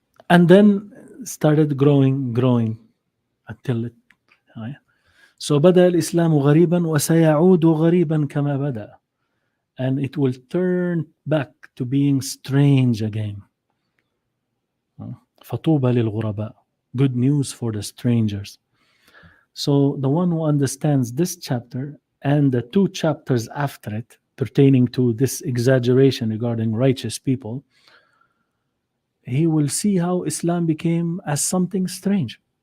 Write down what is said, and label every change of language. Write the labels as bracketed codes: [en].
[en] And then started growing until it. [ar] So بدأ الإسلام غريبا وسيعود غريبا كما بدأ. [en] And it will turn back to being strange again. [ar] فطوبى للغرباء. [en] Good news for the strangers. So the one who understands this chapter and the 2 chapters after it pertaining to this exaggeration regarding righteous people, he will see how Islam became as something strange.